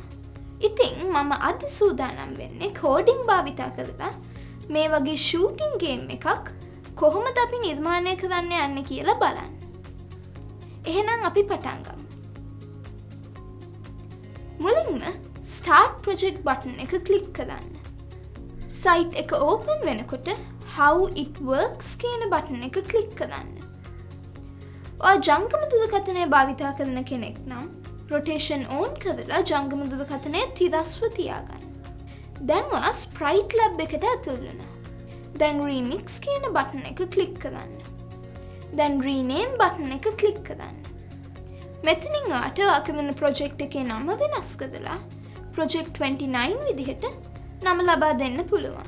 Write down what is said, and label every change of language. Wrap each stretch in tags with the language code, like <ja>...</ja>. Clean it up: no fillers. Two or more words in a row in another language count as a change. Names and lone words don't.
<si>ඉතින් මම අද සූදානම් වෙන්නේ කෝඩින් භාවිතා කරලා මේ වගේ ෂූටින් ගේම් එකක් කොහොමද අපි නිර්මාණය කරන්න යන්නේ කියලා බලන්න. එහෙනම් අපි පටන් ගමු. මුලින්ම</si> <en>start project button</en> <si>එක ක්ලික් කරන්න. site එක open වෙනකොට</si> <en>how it works</en> <si>කියන button එක ක්ලික් කරන්න. ඔයා ජංගම දුරකථනය භාවිතා කරන කෙනෙක් නම්</si> <en>rotation on</en> <si>කරලා ජංගම දුරකථනය තිරස්ව තියාගන්න. දැන් ඔයා sprite lab එකට ඇතුල් වුණා. දැන් remix කියන බටන් එක ක්ලික් කරන්න. දැන් rename බටන් එක ක්ලික් කරන්න. මෙතනින් ඔයාට ඔයා කරන project එකේ නම වෙනස් කරලා project 29 විදිහට නම ලබා දෙන්න පුළුවන්.</si>